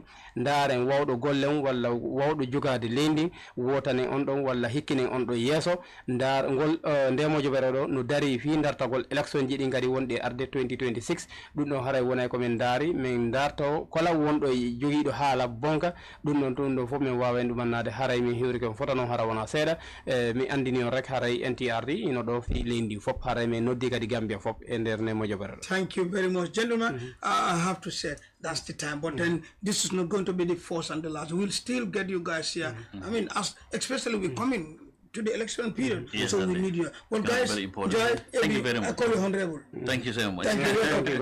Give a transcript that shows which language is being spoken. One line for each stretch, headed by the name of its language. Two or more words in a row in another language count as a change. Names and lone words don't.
Fula: ndaren wawɗo gollen walla wawɗo jogade leydi wotanen on ɗon walla hikkinen on ɗo yeeso ndar ngol ndemojo ɓere ɗo no dari fi dartagol élection ji ɗi kadi wonɗe arde 2026 ɗum ɗon haray wonay komin daari min darto kala wonɗo joguiɗo haala bonka ɗum ɗon fof min wawa en ɗumannade haray min hiwri ko fota noon hara wona seeɗa mi andini on rek haray NTRD ino ɗo fi leydi fof haray min noddi kadi Gambia fof e nder nemojo ɓere.
English: Thank you very much, gentlemen. I have to say that's the time, but then this is not going to be the first and the last. We'll still get you guys here. I mean, especially we coming to the election period, yes, so we need you. Well, guys, thank you very much. I call you honorable. Thank you so much. Thank you.